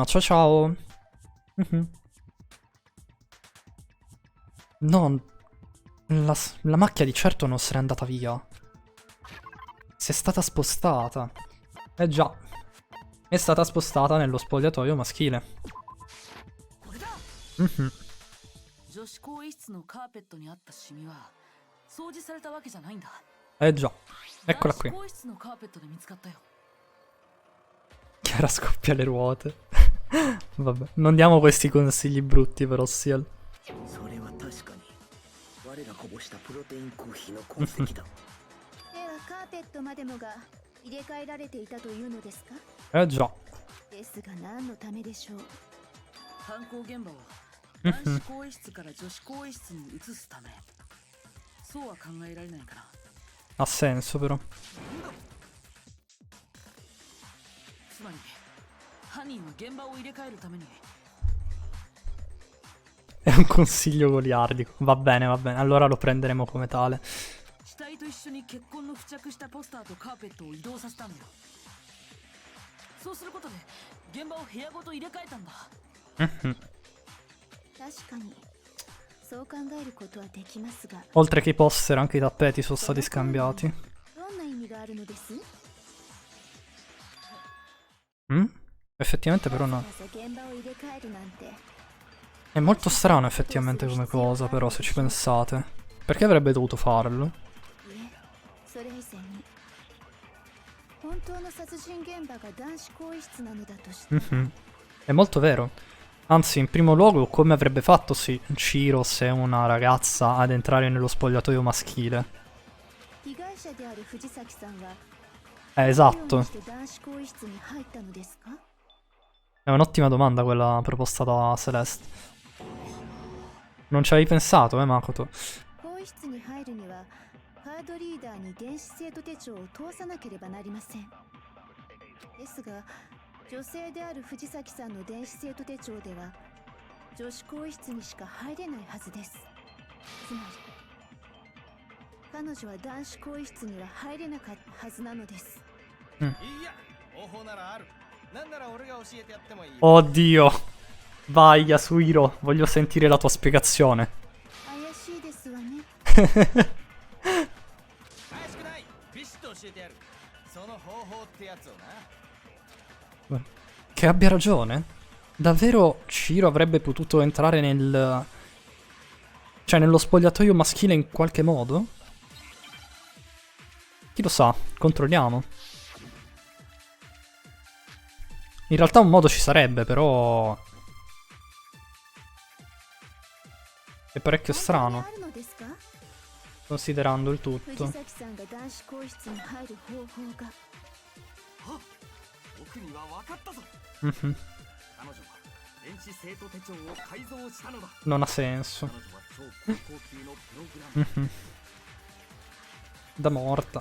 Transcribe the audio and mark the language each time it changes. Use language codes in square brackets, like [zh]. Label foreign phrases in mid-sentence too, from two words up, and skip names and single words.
[it] Ciao ciao. No, la macchia di certo non se n'è andata via. Si è stata spostata. Eh già. È stata spostata nello spogliatoio maschile. [ja] これだ。 Mhm. 女子更衣室のカーペットにあったシミは掃除されたわけじゃないんだ。 [it] Eh già. Eccola [ja] 男子 [it] qui. [ja] 更衣室のカーペットで見つかったよ。 [it] Chiara scoppia le ruote. Vabbè, non diamo questi consigli brutti però, Siel. [ja] それは確かに我がこぼしたプロテインコーヒーの痕跡だ。ではカーペットまでもが入れ替えられていたというのですか？ Eh già. ですが何のためでしょう？犯行現場を男子更衣室から女子更衣室に移すため。そうは考えられないかな。 [it] Ha senso però. [ja] つまり犯人は現場を入れ替えるために [it] È un consiglio goliardico. Va bene, allora lo prenderemo come tale. [ja] 死体と一緒に血痕の付着したポスターとカーペットを移動させたんだよ。そうすることで現場を部屋ごと入れ替えたんだ。 Mhm. 確かにそう考えることはできますが、 [it] Oltre che i poster, anche i tappeti sono stati scambiati. [ja] どんな意味があるのです？ [it] Effettivamente però no. [ja] わざわざ現場を入れ替えるなんて。 [it] È molto strano effettivamente come cosa però, se ci pensate. Perché avrebbe dovuto farlo? [ja] いえ、それ以前に本当の殺人現場が男子更衣室なのだとして、 [it] Mhm. È molto vero. Anzi, in primo luogo, come avrebbe fatto Ciro se è una ragazza ad entrare nello spogliatoio maschile? [ja] 被害者である藤崎さんは [it] Esatto. [ja] どうして男子更衣室に入ったのですか？ [it] È un'ottima domanda quella proposta da Celeste. Non ci avevi pensato, Makoto? [ja] 更衣室に入るにはカードリーダーに電子生徒手帳を通さなければなりません。ですが女性である藤崎さんの電子生徒手帳では女子更衣室にしか入れないはずです。つまり彼女は男子更衣室には入れなかったはずなのです。いや方法ならある。なんなら俺が教えてやってもいい。 [it] Oddio. Vai, Yasuhiro. Voglio sentire la tua spiegazione. [ja] 怪しいですわね。怪しくない。ビシッと教えてやる。その方法ってやつをな。 [it] Che abbia ragione. Davvero Ciro avrebbe potuto entrare nel... cioè nello spogliatoio maschile in qualche modo? Chi lo sa? Controlliamo. In realtà un modo ci sarebbe, però... è parecchio strano, [ja] あるのですか？ [it] considerando il [ja] 藤 [it] tutto. [ja] 崎さんが男子更衣室に入る方法が。僕には分かったぞ。 Mhm. 彼女は電子生徒手帳を改造したのだ。 [it] Non ha senso. [ja] 彼女は超高校級のプログラマー。 [it] Mhm. Da morta.